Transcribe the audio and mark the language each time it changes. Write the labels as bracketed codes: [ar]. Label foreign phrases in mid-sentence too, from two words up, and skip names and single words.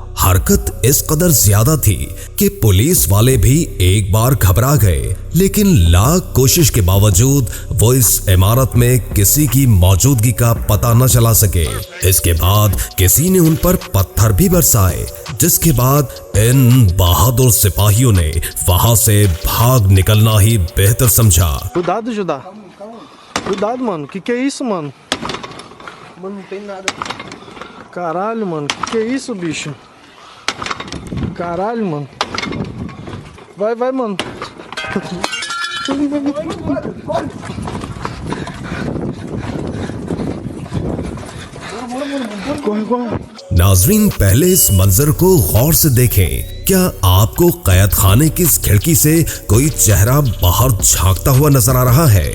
[hi] हरकत इस कदर ज्यादा थी कि पुलिस वाले भी एक बार घबरा गए, लेकिन लाख कोशिश के बावजूद वो इस इमारत में किसी की मौजूदगी का पता न चला सके। इसके बाद किसी ने उन पर पत्थर भी बरसाए, जिसके बाद इन बहादुर सिपाहियों ने वहां से भाग निकलना ही बेहतर समझा। [pt] Cuidado, Judá. Cuidado, mano. Que é isso, mano? Mano, não tem nada. Caralho, mano. Que é isso, bicho? Caralho, mano. Vai, mano. [hi] नाजरीन, पहले इस मंजर को गौर से देखें। क्या आपको कैद खाने की इस खिड़की से कोई चेहरा बाहर झांकता हुआ नजर आ रहा है?